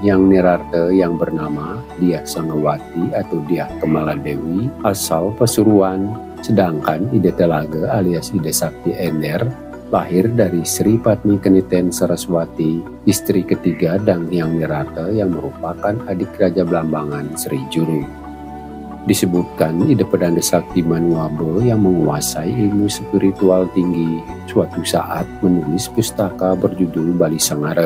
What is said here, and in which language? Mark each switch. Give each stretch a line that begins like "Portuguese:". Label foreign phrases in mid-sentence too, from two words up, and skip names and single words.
Indonesian: Hyang Nirarta yang bernama Diah Sangawati atau Diah Kemaladewi asal Pasuruan, sedangkan Ida Telaga alias Ida Sakti Ener lahir dari Sri Patmi Keniten Saraswati, istri ketiga Dang Hyang Nirarta yang merupakan adik Raja Blambangan Sri Juru. Disebutkan Ida Pedanda Sakti Manuabe yang menguasai ilmu spiritual tinggi suatu saat menulis pustaka berjudul Bali Sangara.